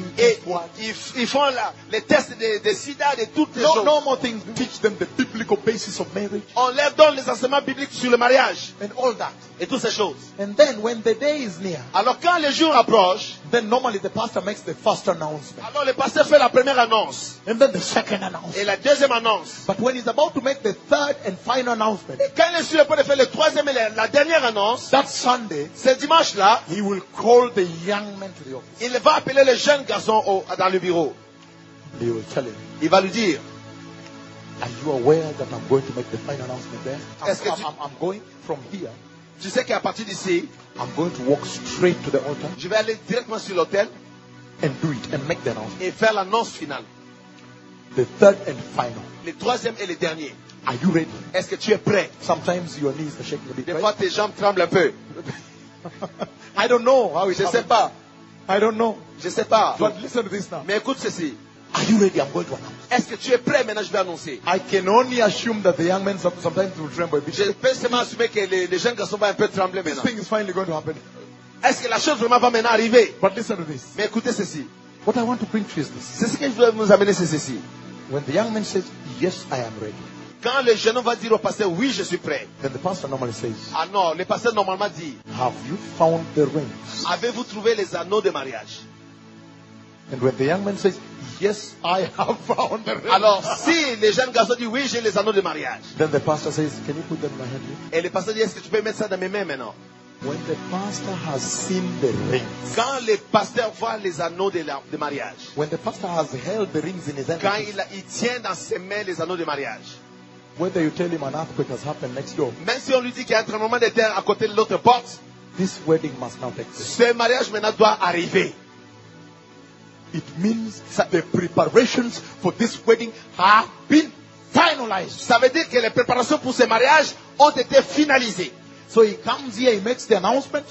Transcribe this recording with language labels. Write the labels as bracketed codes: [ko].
[fr] Et ils font les tests de sida, de toutes les choses. [en] No more things. Teach them the biblical basis of marriage. [fr] On leur donne les enseignements bibliques sur le mariage. [en] And all that. [fr] Et toutes ces choses. [en] And then when the day is near. [fr] Alors quand le jour approche. [en] Then normally the pastor makes the first announcement. [fr] Alors le pasteur fait la première annonce. [en] And then the second announcement. [fr] Et la deuxième annonce. [en] But when he's about to make the third and final announcement. [fr] Et quand il est sur le point de faire le troisième et la dernière annonce. [en] That Sunday. [fr] Ce dimanche là. [en] He will call the young men to the office. [fr] Il va appeler le jeune garçon dans le bureau. [en] He will tell him. [fr] Il va lui dire. [en] Are you aware that I'm going to make the final announcement there? [fr] Est-ce que tu... [en] I'm going from here. [fr] Tu sais qu'à partir d'ici, [en] I'm going to walk straight to the altar. [fr] Je vais aller directement sur l'autel. [en] And do it and make the announcement. [fr] Et faire l'annonce finale. [en] The third and final. [fr] Le troisième et le dernier. [en] Are you ready? [fr] Est-ce que tu es prêt? [en] Sometimes your knees are shaking a bit. [fr] Des fois tes jambes tremblent un peu. [en] I don't know how it's [fr] Je sais pas. [en] I don't know. [fr] Je sais pas. [en] But listen to this now. [fr] Mais écoute ceci. [en] Are you ready? I'm going to announce. [fr] Est-ce que tu es prêt? Maintenant, je vais annoncer. [en] I can only assume that the young men sometimes will tremble a bit. [fr] Je peux seulement assumer que les jeunes garçons vont un peu trembler maintenant. [en] This thing is finally going to happen. [fr] Est-ce que la chose vraiment va maintenant arriver? [en] But listen to this. [fr] Mais écoutez ceci. [en] What I want to bring to you is this. [fr] C'est ce que je veux vous amener, c'est ceci. [en] When the young man says, "Yes, I am ready." [fr] Quand le jeune homme va dire au pasteur, oui, je suis prêt. [en] Then the pastor normally says, [fr] ah non, le pasteur normalement dit, [en] have you found the rings? [fr] Avez-vous trouvé les anneaux de mariage? [en] And when the young man says, yes, I have found the rings. [fr] Alors, si le jeune garçon dit, oui, j'ai les anneaux de mariage. [en] Then the pastor says, can you put them in my hand? [fr] Et le pasteur dit, est-ce que tu peux mettre ça dans mes mains maintenant? [en] When the pastor has seen the rings, [fr] quand le pasteur voit les anneaux de mariage, [en] when the pastor has held the rings in his hand, [fr] quand il tient dans ses mains les anneaux de mariage, [en] whether you tell him an earthquake has happened next door, [fr] même si on lui dit qu'il y a un tremblement de terre à côté de l'autre porte, [en] this wedding must now take place. [fr] Ce mariage maintenant doit arriver. [en] It means that the preparations for this wedding have been finalized. [fr] Ça veut dire que les préparations pour ce mariage ont été finalisées. [en] So he comes here, he makes the announcement.